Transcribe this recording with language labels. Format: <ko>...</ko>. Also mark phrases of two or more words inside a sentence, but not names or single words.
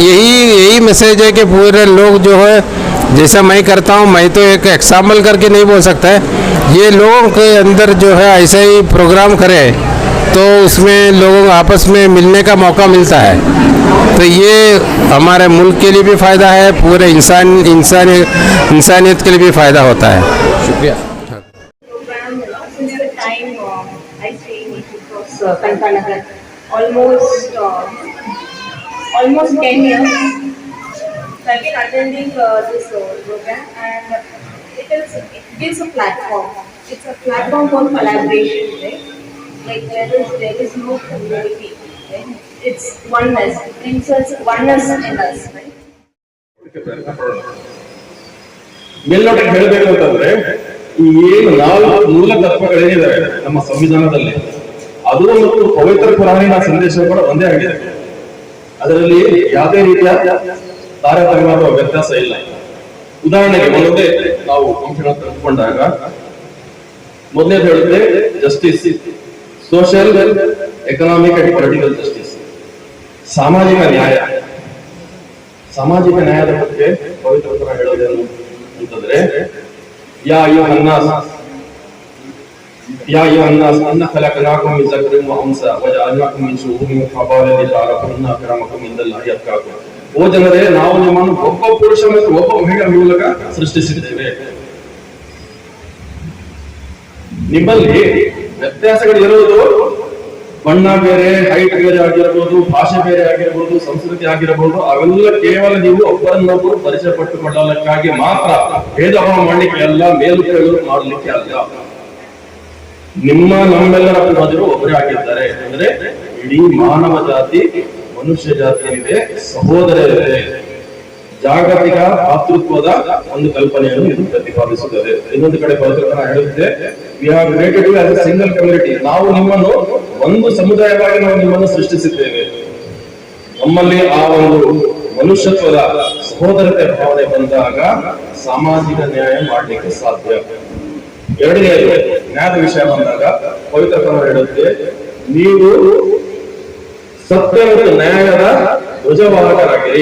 <hi>तो यही मैसेज है कि पूरे लोग जो है, जैसा मैं करता हूँ, मैं तो एक एग्जाम्पल करके नहीं बोल सकता है, ये लोगों के अंदर जो है ऐसा ही प्रोग्राम करें तो उसमें लोगों को आपस में मिलने का मौका मिलता है, तो ये हमारे मुल्क के लिए भी फ़ायदा है, पूरे इंसानियत के लिए भी फ़ायदा होता है। शुक्रिया।</hi> <en>Almost 10 years. So I've been attending this program, and it gives a platform. It's a platform for collaboration, right? Like there is no community, right? It's oneness. It's oneness in us, right?</en> <kn>ಮೇಲ್ನೋಟಕ್ಕೆ ಹೇಳಬೇಕು ಅಂತಂದ್ರೆ ಈ ಏನು 4 ಮೂಲ ತತ್ವಗಳೇನಿದಾವೆ ನಮ್ಮ ಸಂವಿಧಾನದಲ್ಲಿ, ಅದು ಮತ್ತು ಪವಿತ್ರ ಪುರಾಣಿನ ಸಂದೇಶ ಕೂಡ ಒಂದೇ ಆಗಿದೆ. ಅದರಲ್ಲಿ ಯಾವುದೇ ರೀತಿಯ ತಾರತಮ್ಯ ಅಥವಾ ವ್ಯತ್ಯಾಸ ಇಲ್ಲ. ಉದಾಹರಣೆಗೆ ಒಂದೇ ನಾವು ಅಂಶಗಳನ್ನು ತೆಗೆದುಕೊಂಡಾಗ ಮೊದಲನೇದು ಹೇಳುತ್ತೆ</kn> <en>justice, social, economic and political justice,</en> <kn>ಸಾಮಾಜಿಕ ನ್ಯಾಯ. ಸಾಮಾಜಿಕ ನ್ಯಾಯದ ಬಗ್ಗೆ ಪವಿತ್ರ ಪುರಾಣ ಹೇಳೋದೇನು ಅಂತಂದ್ರೆ</kn> <ar>يا أيها الناس إنا خلقناكم من ذكر وأنثى وجعلناكم من شعوب وقبائل لتعارفوا إن أكرمكم عند الله أتقاكم.</ar> <kn>ಓ ಜನರೇ, ನಾವು ನಿಮ್ಮನ್ನು ಒಬ್ಬ ಪುರುಷ ಮತ್ತು ಒಬ್ಬ ಮಹಿಳೆಯ ಮೂಲಕ ಸೃಷ್ಟಿಸಿದ್ದೇವೆ. ನಿಮ್ಮಲ್ಲಿ ವ್ಯತ್ಯಾಸಗಳು ಇರುವುದು ಬಣ್ಣ ಬೇರೆ, ಹೈಟ್ ಬೇರೆ ಆಗಿರಬಹುದು, ಭಾಷೆ ಬೇರೆ ಆಗಿರಬಹುದು, ಸಂಸ್ಕೃತಿ ಆಗಿರಬಹುದು, ಅವೆಲ್ಲ ಕೇವಲ ನೀವು ಒಬ್ಬರನ್ನೊಬ್ಬರು ಪರಿಚಯ ಪಟ್ಟುಕೊಳ್ಳಲಿಕ್ಕಾಗಿ ಮಾತ್ರ, ಭೇದ ಭಾವ ಮಾಡಲಿಕ್ಕೆ ಅಲ್ಲ, ಮೇಲುಕೆಳಲು ಮಾಡಲಿಕ್ಕೆ ಅಲ್ಲ. ನಮ್ಮೆಲ್ಲರ ಪೂರ್ವಜರು ಒಬ್ಬರೇ ಆಗಿದ್ದಾರೆ. ಅಂದ್ರೆ ಇಡೀ ಮಾನವ ಜಾತಿ, ಮನುಷ್ಯ ಜಾತಿ ಏನಿದೆ, ಸಹೋದರರಿದೆ. ಜಾಗತಿಕ ಭಾತೃತ್ವದ ಒಂದು ಕಲ್ಪನೆಯನ್ನು ಇದು ಪ್ರತಿಪಾದಿಸುತ್ತದೆ. ಇನ್ನೊಂದು ಕಡೆ ಪವಿತ್ರ ಹೇಳುತ್ತೆ</kn> <en>we have created you as a single community.</en> <kn>ನಾವು ನಿಮ್ಮನ್ನು ಒಂದು ಸಮುದಾಯವಾಗಿ ನಾವು ನಿಮ್ಮನ್ನು ಸೃಷ್ಟಿಸಿದ್ದೇವೆ. ನಮ್ಮಲ್ಲಿ ಆ ಒಂದು ಮನುಷ್ಯತ್ವದ ಸಹೋದರತೆ ಭಾವನೆ ಬಂದಾಗ ಸಾಮಾಜಿಕ ನ್ಯಾಯ ಮಾಡಲಿಕ್ಕೆ ಸಾಧ್ಯ. ಎರಡನೆಯದು ನ್ಯಾಯದ ವಿಷಯ ಬಂದಾಗ ಪವಿತ್ರ ಪುರಾಣ ಹೇಳುತ್ತೆ ನೀವು ಸತ್ಯ ಮತ್ತು ನ್ಯಾಯದ ಧ್ವಜವಾಹಕರಾಗಿರಿ.</kn>